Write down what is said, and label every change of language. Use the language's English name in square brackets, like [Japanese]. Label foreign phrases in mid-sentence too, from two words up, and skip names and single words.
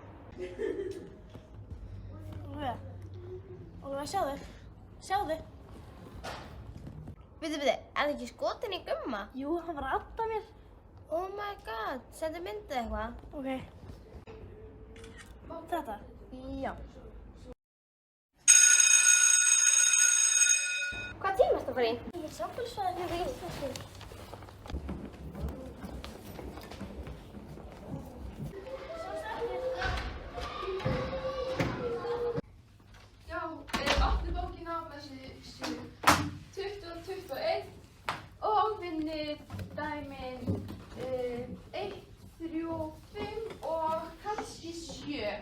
[Icelandic] Ólafía, sjáðu. Sjáðu. Bíddu, er það ekki skotin í Gumma? Jú, hann var að adda mér. [English] Oh my god, [Icelandic] sendu myndið eitthvað. Ok. Þetta? Já. Hvað tíma ertu að fara í? Ég er samfélagsfræði fyrir íslensku. Já, opnu bókina á blaðsíðu 20 og 21 og vinni dæmin 1, 3, 5 og kannski 7.